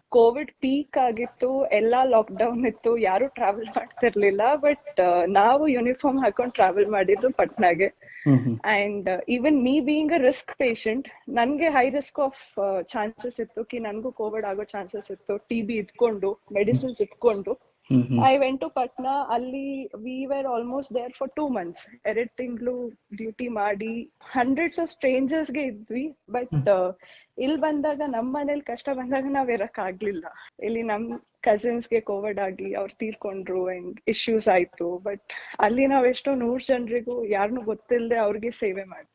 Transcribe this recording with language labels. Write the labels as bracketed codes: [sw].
[kn] Covid peak ಆಗಿತ್ತು, ಎಲ್ಲಾ lock down ಇತ್ತು, ಯಾರು ಟ್ರಾವೆಲ್ ಮಾಡ್ತಿರ್ಲಿಲ್ಲ. ಬಟ್ ನಾವು ಯೂನಿಫಾರ್ಮ್ ಹಾಕೊಂಡು ಟ್ರಾವೆಲ್ ಮಾಡಿದ್ದು ಪಟ್ನಾಗೆ. [en] and even me being a risk patient, ನನ್ಗೆ high risk of chances ಇತ್ತು [kn] ಕಿ ನನ್ಗೂ ಕೋವಿಡ್ ಆಗೋ ಚಾನ್ಸಸ್ ಇತ್ತು. [en] TB [kn] ಇದ್ಕೊಂಡು, ಮೆಡಿಸಿನ್ಸ್ ಇಟ್ಕೊಂಡು [en] I went to Patna. ಅಲ್ಲಿ we were almost there for 2 months. [kn] 2 ತಿಂಗಳು ಡ್ಯೂಟಿ ಮಾಡಿ [en] hundreds of strangers [kn] ಗೆ ಇದ್ವಿ. ಬಟ್ ಇಲ್ಲಿ ಬಂದಾಗ ನಮ್ಮ ಮನೇಲಿ ಕಷ್ಟ ಬಂದಾಗ ನಾವ್ ಇರಕ್ ಆಗ್ಲಿಲ್ಲ. ಇಲ್ಲಿ ನಮ್ ಕಸಿನ್ಸ್ ಗೆ ಕೋವಿಡ್ ಆಗಿ ಅವ್ರು ತೀರ್ಕೊಂಡ್ರು ಅಂಡ್ ಇಶ್ಯೂಸ್ ಆಯ್ತು. ಬಟ್ ಅಲ್ಲಿ ನಾವ್ ಎಷ್ಟೋ 100 ಜನರಿಗೂ ಯಾರನ್ನೂ ಗೊತ್ತಿಲ್ಲದೆ ಅವ್ರಿಗೆ ಸೇವೆ ಮಾಡಿ.